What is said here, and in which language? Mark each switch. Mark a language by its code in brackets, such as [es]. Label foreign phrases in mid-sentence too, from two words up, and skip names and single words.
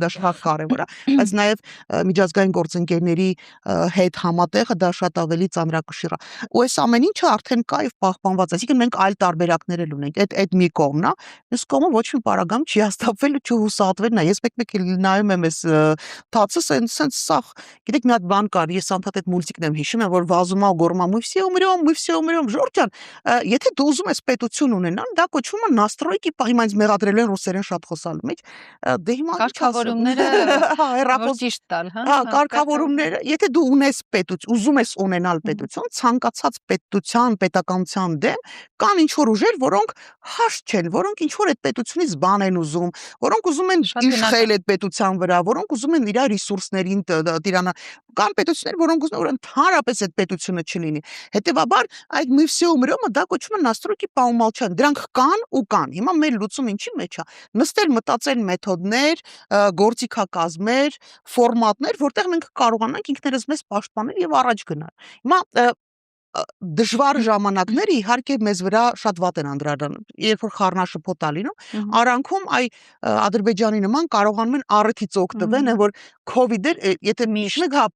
[hy] դա շատ կարևոր է, բայց նաեւ միջազգային գործընկերների հետ համատեղ դա շատ ավելի ծանրակշիռ է։ Ու այս ամեն ինչը արդեն կա եւ պահպանված է, այսինքն մենք այլ տարբերակներ էլ ունենք։ Այդ մի կողմն է, մյուս կողմը ոչ մի պարագամ չի հաստատվել ու չհուսահատվելն է։ Ես մեկ-մեկ նայում եմ այս թացը, սենց սախ, գիտեք, մի հատ բան կար, ես անդադ այդ մուլտիկն եմ հիշում, որ վազում է ու գոռում է [ru] мы все умрем, [hy] Ժորժան, եթե դու ուզում ես պետություն ունենալ, դա կոչվում է настройки, հիմա ինձ մեղադրել են ռուսերեն շատ խոսալու մեջ, դե հիմա կարգավորումները ճիշտ տալ, հա, կարգավորումները, եթե դու ունես պետություն, ուզում ես ունենալ պետություն, ցանկացած պետության, պետականության դեմ կան ինչ որ ուժեր, որոնք հաշտ չեն, որոնք ինչ որ այդ պետությունից բան են ուզում, որոնք ուզում են իշխել այդ պետության վրա, որոնք ուզում են իր ռեսուրսներին տիրանալ, կան պետություններ, որոնք ուզում են որ ընդհանրապես այդ պետությունը չլինի։ Հետևաբար այդ [ru] мы все умрем, [hy] դա կոչվում է [ru] настройки по умолчанию։ [hy] Դրանք կան ու կան։ Հիմա մեր լուծում ինչի մեջ է։ Նստել մտածել մեթոդներ, գործիքակազմեր, ֆորմատներ, որտեղ մենք կարողանանք ինքներս մեզ պաշտպանել եւ առաջ գնալ։ Հիմա դժվար ժամանակները իհարկե մեզ վրա շատ վատ են անդրադառնում, երբ որ խառնաշփոթ է լինում, արանքում Ադրբեջանի նման կարողանում են առիթից օգտվել, որ COVID-ը, եթե միշտ